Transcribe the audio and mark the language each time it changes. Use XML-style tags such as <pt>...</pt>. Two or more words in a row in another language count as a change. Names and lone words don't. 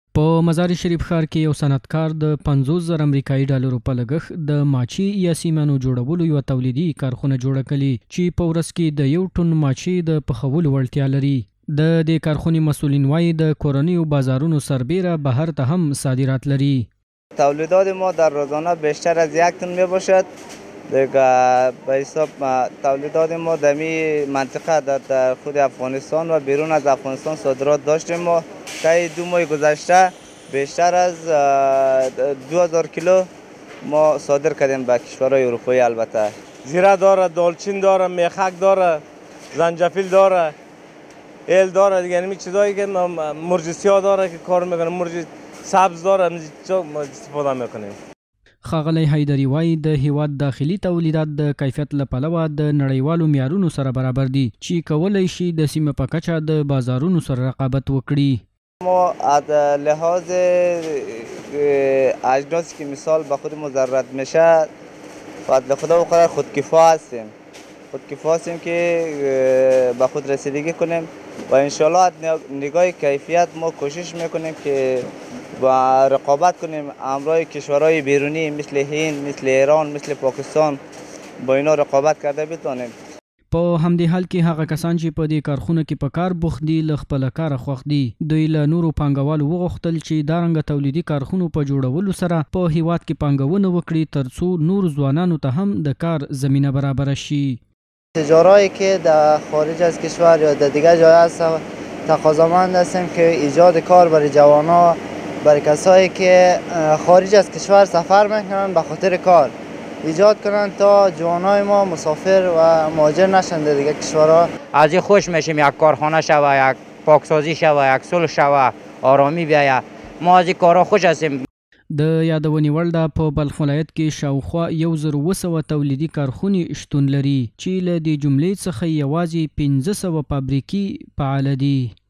<ps>په مزار شریف ښار کې یو صنعتکار د 50,000 امریکایي ډالرو په لګښت د ماچي یا سیمانو جوړولو یو تولیدي کارخونه جوړه کړې چې په ورځ کې د 1 ټن ماچي د پخولو وړتیا لري. د دې کارخونې مسؤلین وایي د کورنیو بازارونو سربیره بهر ته هم صادرات لري.</ps> <fa>تولیدات ما در روزانه بیشتر از 1 تن می باشد. دیگه به حساب تولیدات ما در این منطقه در خود افغانستان و بیرون از افغانستان صادرات داشتیم. ما طی 2 ماه گذشته بیشتر از 2000 کیلو ما صادر کردیم به کشورهای اروپایی. البته زیره داره، دالچین داره، میخک داره، زنجفیل داره، ایل داره، دیگه همین چیزایی که مرغ سیاه داره که کار میکنه، مرغ سبز داره، ما استفاده میکنیم.</fa> <ps>ښاغلی حیدري وایي د هیواد داخلي تولیدات د کیفیت له پلوه د نړیوالو معیارونو سره برابر دي چې کولی شي د سیمې په کچه د بازارونو سره رقابت وکړي.</ps> <fa>ما از لحاظ اجناسی که مثال به خود ضرورت میشه فضل خدا و قدر خودکفا هستیم. خودکفا هستیم که به خود رسیدگی کنیم و انشالله از نگاه کیفیت ما کوشش میکنیم که با رقابت کنیم امروی کشورهای بیرونی مثل هند، مثل ایران، مثل پاکستان با اینا رقابت کرده بتونیم.</fa> <ps>په همدې حال کې هغه کسان چې په دې کارخونه کې په کار بوخت دي له خپله کاره خوښ دي. دوی له نورو پانګوالو وغوښتل چې دا رنګه تولیدي کارخونو په جوړولو سره په هیواد کې پانګونه وکړي ترڅو نور ځوانانو ته هم د کار زمینه برابره شي.</ps> <fa>تجارایی که در خارج از کشور یا در دیگر جای هست تقاضامند هستیم که ایجاد کار برای جوانان، برای کسایی که خارج از کشور سفر میکنن به خاطر کار ایجاد کنن تا جوانای ما مسافر و مهاجر نشن در دیگه کشورها. از این خوش میشیم یک کارخانه شوه، یک پاکسازی شوه، یک صلح شوه، آرامی بیایه. ما از این کارها خوش هستیم.</fa> <ps>د یادونې وړ ده په بلخ ولایت کې شاوخوا 1200 تولیدي کارخونې شتون لري چې له دې جملې څخه یوازې 500 فابریکې فعاله دي.</ps>